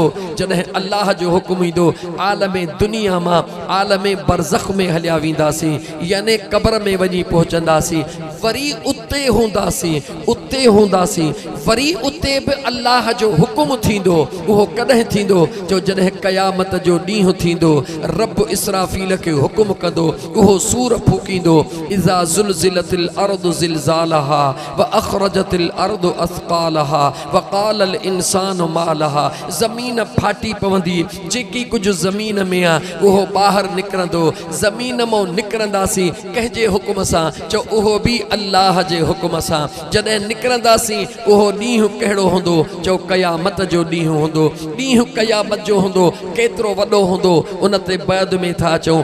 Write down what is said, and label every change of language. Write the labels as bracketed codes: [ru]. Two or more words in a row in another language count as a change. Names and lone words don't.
[sd] जॾहिं अल्लाह जो हुकुम ईंदो आलमे दुनिया मां आलमे बरज़ख में हलिया वेंदासीं, यानी क़ब्र में वञी पहुचंदासीं, वरी उते हूंदासीं, उते हूंदासीं, वरी उते बि अल्लाह जो हुकुम थींदो। उहो कॾहिं थींदो? जो जॾहिं क़यामत जो ॾींहुं थींदो, रब इसराफील खे हुकुम कंदो, उहो सूर फूकींदो, [ar] إذا زلزلت الأرض زلزالها وأخرجت الأرض أثقالها وقال الإنسان ما لها. [sd] ज़मीन फाटी पवंदी, जेकी कुझु ज़मीन में आहे उहो ॿाहिरि निकिरंदो। ज़मीन मां निकिरंदासीं कंहिंजे हुकुम सां? चओ उहो बि अल्लाह जे हुकुम सां। जॾहिं निकिरंदासीं उहो ॾींहुं कहिड़ो हूंदो? चओ क़यामत जो ॾींहुं हूंदो। ॾींहुं क़यामत जो हूंदो, केतिरो वॾो हूंदो उन ते बैद में था अचूं।